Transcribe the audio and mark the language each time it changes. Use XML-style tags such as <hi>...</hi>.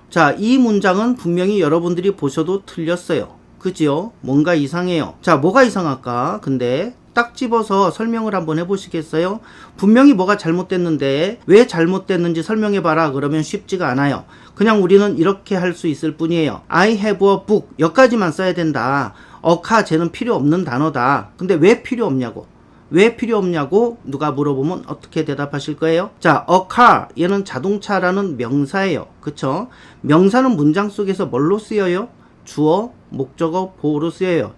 <ko>자, 이 문장은 분명히 여러분들이 보셔도 틀렸어요. 그지요? 뭔가 이상해요. 자, 뭐가 이상할까? 근데 딱 집어서 설명을 한번 해보시겠어요? 분명히 뭐가 잘못됐는데 왜 잘못됐는지 설명해봐라 그러면 쉽지가 않아요. 그냥 우리는 이렇게 할 수 있을 뿐이에요.</ko> <en>I have a book</en> <ko>여기까지만 써야 된다. a car 쟤는 필요 없는 단어다. 근데 왜 필요 없냐고. 왜 필요 없냐고 누가 물어보면 어떻게 대답하실 거예요? 자, a car 얘는 자동차라는 명사예요. 그쵸? 명사는 문장 속에서 뭘로 쓰여요? 주어, 목적어, 보어로 쓰여요.</ko>